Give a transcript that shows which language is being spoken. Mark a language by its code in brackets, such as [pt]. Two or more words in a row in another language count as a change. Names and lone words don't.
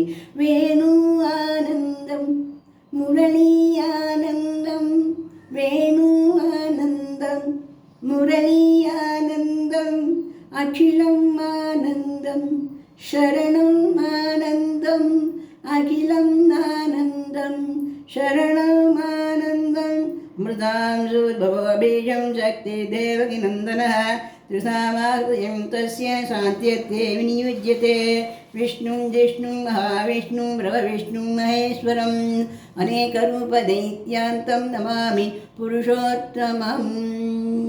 [ta] வேணு ஆனந்தம் முரளி ஆனந்தம், வேணு ஆனந்தம் முரளி ஆனந்தம், அகிலம் ஆனந்தம் சரணம் ஆனந்தம், அகிலம் ஆனந்தம் சரணம் ஆனந்தம். [sa] अमृतां शूर्भवबीजं शक्ति देवकी नन्दनः त्रिसामाकृतिं तस्य शान्त्यर्थे विनियुज्यते. विष्णुं जिष्णुं महाविष्णुं प्रभविष्णुं महेश्वरम् अनेकरूपदैत्यान्तं नमामि पुरुषोत्तमम्.